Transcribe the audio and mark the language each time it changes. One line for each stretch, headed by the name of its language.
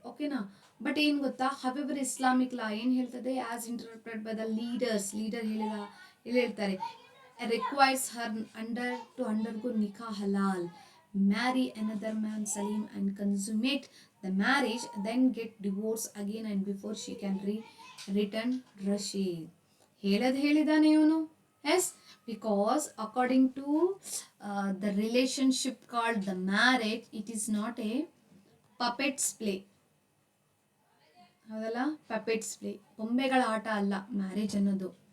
English: ಓಕೆನಾ, ಬಟ್
Kannada: ಏನು ಗೊತ್ತಾ,
English: However Islamic law ಏನು ಹೇಳ್ತದೆ, as interpret by the leader ಹೇಳ್ತಾರೆ, ರಿಕ್ವೈರ್ಸ್ ಹರ್ ಟು ಅಂಡರ್ಗೋ ನಿಖಾ ಹಲಾಲ್, marry another man Salim and consummate the marriage, then get divorced again and before she can return Rashid.
Kannada: ಹೇಳಿದಾನೆ ಇವನು.
English: Yes, because according to the relationship called the marriage, it is not a puppets play.
Kannada: ಹೌದಲ್ಲ, puppets play, ಬೊಂಬೆಗಳ ಆಟ ಅಲ್ಲ marriage ಅನ್ನೋದು.